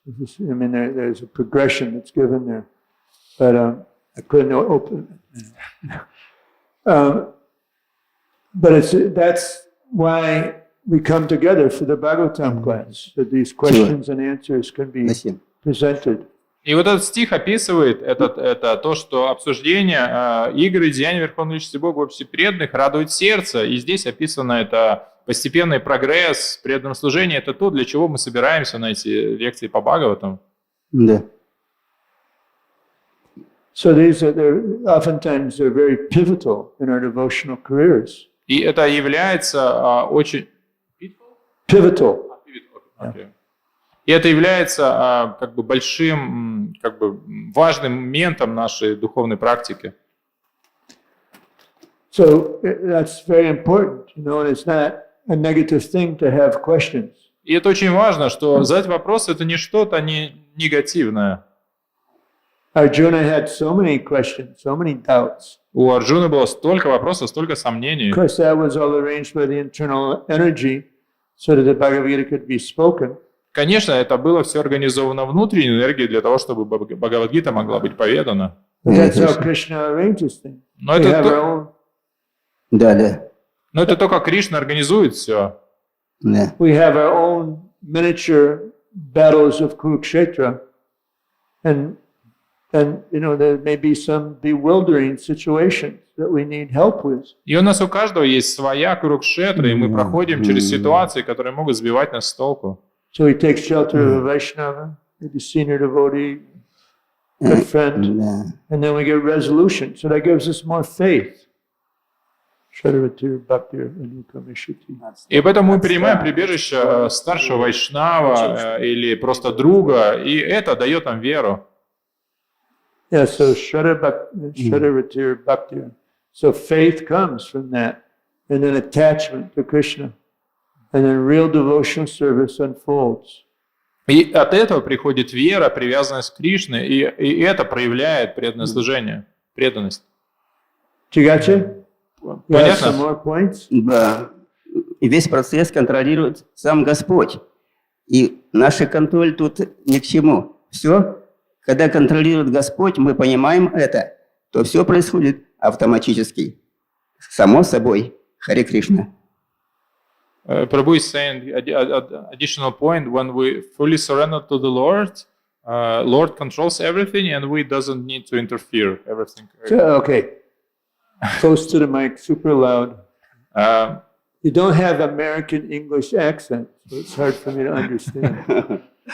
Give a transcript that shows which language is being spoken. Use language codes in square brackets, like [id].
[en] I mean, there's a progression that's given there, but I couldn't open it. But that's why we come together for the Bhagavatam class, that these questions and answers can be presented. [ru] И вот этот стих описывает это то, что обсуждение игр и деяний Верховной Личности Бога в обществе преданных радует сердце. И здесь описано это постепенный прогресс, преданное служение. Это то, для чего мы собираемся на эти лекции по Бхагаватам. Да. [en] So oftentimes they're very pivotal in our devotional careers. [ru] И это является очень... [en] Pivotal. Okay. [ru] И это является как бы большим, как бы важным моментом нашей духовной практики. [en] So that's very important, and it's not a negative thing to have questions. [ru] И это очень важно, что задать вопросы – это не что-то не негативное. [en] Arjuna had so many questions, so many doubts. [ru] У Арджуны было столько вопросов, столько сомнений. [en] Of course, that was all arranged by the internal energy so that the Bhagavad Gita could be spoken. [ru] Конечно, это было все организовано внутренней энергией для того, чтобы Бхагавад-гита могла быть поведана. [en] That's how Krishna arranges things. [ru] Но [en] We [ru] это, [en] have our own, [ru] Да. но это то, как Кришна организует все. Да. [en] we have our own miniature battles of Kurukshetra, and you know there may be some bewildering situations that we need help with. [ru] И у нас у каждого есть своя Курукшетра, и мы проходим через ситуации, которые могут сбивать нас с толку. [en] So we take shelter of a Vaishnava, maybe senior devotee, good friend, [ru] Да. [en] and then we get resolution. So that gives us more faith. [sa] Shradavatir Bhaktir Anukamishati. [ru] И поэтому мы принимаем прибежище старшего вайшнава или просто друга, и это дает нам веру. [en] Yeah, so [sa] Shradavatir Bhaktir. [en] So faith comes from that, and then attachment to Krishna, and then real devotional service unfolds. [ru] И от этого приходит вера, привязанность к Кришне, и это проявляет преданное служение, преданность. [en] Chigachi? You have [ru] Понятно? [en] some more points? [ru] Да. И весь процесс контролирует сам Господь. И наш контроль тут ни к чему. Все, когда контролирует Господь, мы понимаем это, то все происходит автоматически. Само собой. Харе Кришна. [en] Prabhu is saying additional point, when we fully surrender to the Lord, Lord controls everything and we doesn't need to interfere everything. Okay. Close to the mic, super loud. You don't have American English accent, so it's hard for me to understand.